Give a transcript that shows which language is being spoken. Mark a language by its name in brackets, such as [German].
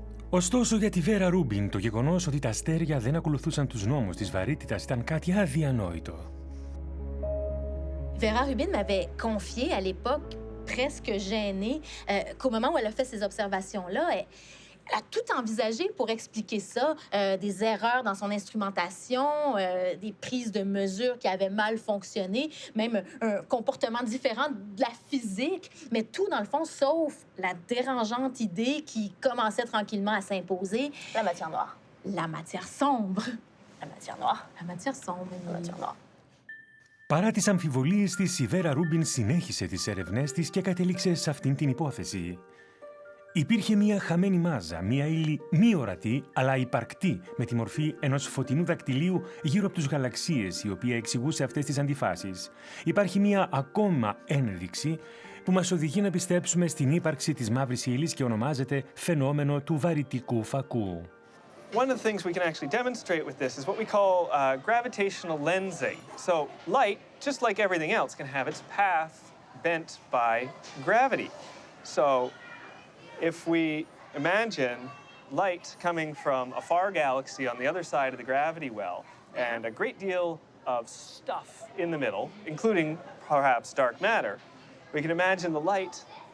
[Greek] Ωστόσο, για τη Βέρα Ρούμπιν, το γεγονός ότι τα αστέρια δεν ακολουθούσαν τους νόμους της βαρύτητας ήταν κάτι αδιανόητο. [French] Vera Rubin m'avait confié à l'époque, presque gênée, qu'au moment où elle a fait ces observations-là, elle a tout envisagé pour expliquer ça, des erreurs dans son instrumentation, des prises de mesure qui avaient mal fonctionné, même un comportement différent de la physique, mais tout dans le fond, sauf la dérangeante idée qui commençait tranquillement à s'imposer. La matière noire. La matière sombre. La matière noire. La matière sombre. La matière noire. [Greek] Παρά τις αμφιβολίες της, η Βέρα Ρούμπιν συνέχισε τις έρευνές της και κατέληξε σε αυτήν την υπόθεση. Υπήρχε μια χαμένη μάζα, μια ύλη μη ορατή, αλλά υπαρκτή, με τη μορφή ενός φωτεινού δακτυλίου γύρω από τους γαλαξίες, η οποία εξηγούσε αυτές τις αντιφάσεις. Υπάρχει μια ακόμα ένδειξη που μας οδηγεί να πιστέψουμε στην ύπαρξη της μαύρης ύλης και ονομάζεται φαινόμενο του βαρυτικού φακού. [English] One of the things we can actually demonstrate with this is what we call gravitational lensing. So light, just like everything else, can have its path bent by gravity. So if we imagine light coming from a far galaxy on the other side of the gravity well, and a great deal of stuff in the middle, including perhaps dark matter, we can imagine the light